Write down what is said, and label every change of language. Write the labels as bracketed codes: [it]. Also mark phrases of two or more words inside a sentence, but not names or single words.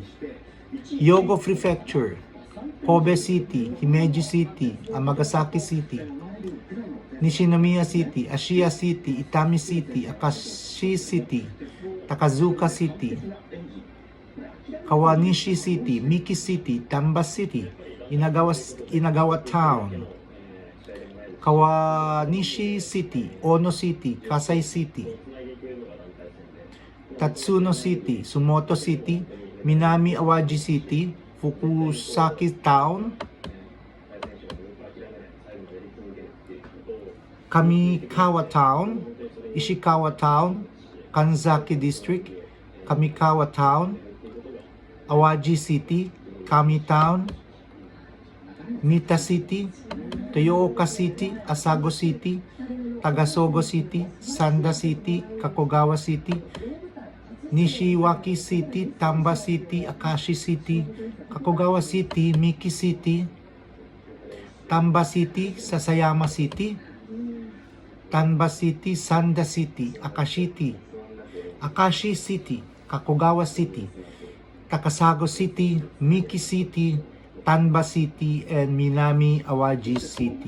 [en] Hyogo Prefecture, Kobe City, Himeji City, Amagasaki City, Nishinomiya City, Ashiya City, Itami City, Akashi City, Takazuka City, Kawanishi City, Miki City, Tamba City, Inagawa Town, Kawanishi City, Ono City, Kasai City, Tatsuno City, Sumoto City, Minami Awaji City, Fukusaki Town, Kamikawa Town, Ishikawa Town, Kanzaki District, Kamikawa Town, Awaji City, Kami Town, Mita City, Toyooka City, Asago City, Tagasogo City, Sanda City, Kakogawa City, Nishiwaki City, Tamba City, Akashi City, Kakogawa City, Miki City, Tamba City, Sasayama City, Tanba City, Sanda City, Akashi City, Kakogawa City, Takasago City, Miki City, Tanba City, and Minami Awaji City.